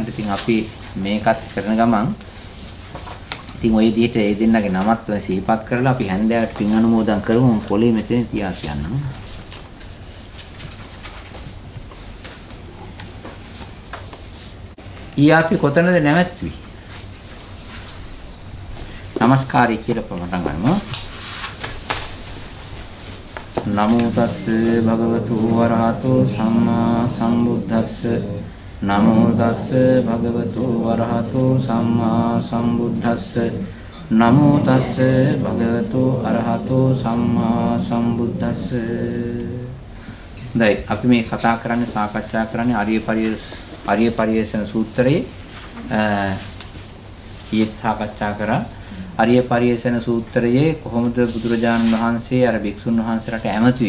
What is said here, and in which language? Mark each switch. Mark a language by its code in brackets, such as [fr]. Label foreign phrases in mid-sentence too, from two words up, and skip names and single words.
[si] ඉතින් අපි මේකත් කරන ගමන් ඉතින් ওই විදිහට ඒ දෙන්නගේ නමත් සිහිපත් කරලා අපි හැන්දෑවට පින් අනුමෝදන් කරමු. කොලේ මෙතන තියා කියන්නම්. ඊ අපි කොතනද නැවැත්වි? නමස්කාරය කියලා පටන් ගන්නවා. [pi] නමෝ තස්ස භගවතු වරහතෝ සම්මා සම්බුද්දස්ස නමෝ තස්ස භගවතු වරහතෝ සම්මා සම්බුද්දස්ස නමෝ තස්ස භගවතු අරහතෝ සම්මා සම්බුද්දස්ස. [si] දැන් අපි මේ කතා කරන්නේ සාකච්ඡා කරන්නේ ආර්ය පරියේෂණ සූත්‍රයේ ඊයේ සාකච්ඡා කරා. ආර්ය පරියේෂණ සූත්‍රයේ කොහොමද බුදුරජාණන් වහන්සේ අර භික්ෂුන් වහන්සේලාට ඇමතුයි.